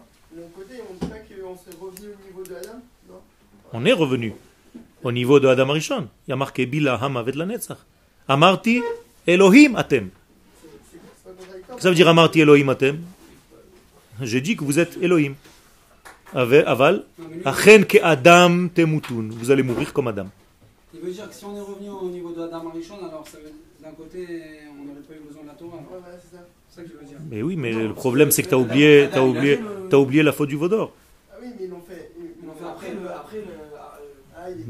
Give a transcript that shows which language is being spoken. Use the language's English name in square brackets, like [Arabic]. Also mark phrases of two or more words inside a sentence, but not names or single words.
[French] De l'autre côté, on ne dit pas qu'on s'est revenu au niveau de Adam, non? On est revenu au niveau de Adam Arishon. Il y a marqué [Hebrew] בלע המוות לנצח. אמרתי אלהים אתם. [French] C'est pas contradictoire. Qu'est-ce que ça veut dire [Hebrew] אמרתי אלהים אתם? [French] J'ai dit que vous êtes Elohim. [Hebrew] אבל. אכן כאדם תמותון. [French] Vous allez mourir comme Adam. Il veut dire que si on est revenu au niveau de Adam Arishon, alors ça veut, d'un côté, on n'aurait pas eu besoin de la Torah. Ouais, voilà, c'est ça. C'est ça que je veux dire. Mais oui, mais le problème c'est que tu as oublié la faute du Vaudor. Ah oui, mais ils l'ont fait. Ils l'ont fait après le. Ah, il est pas-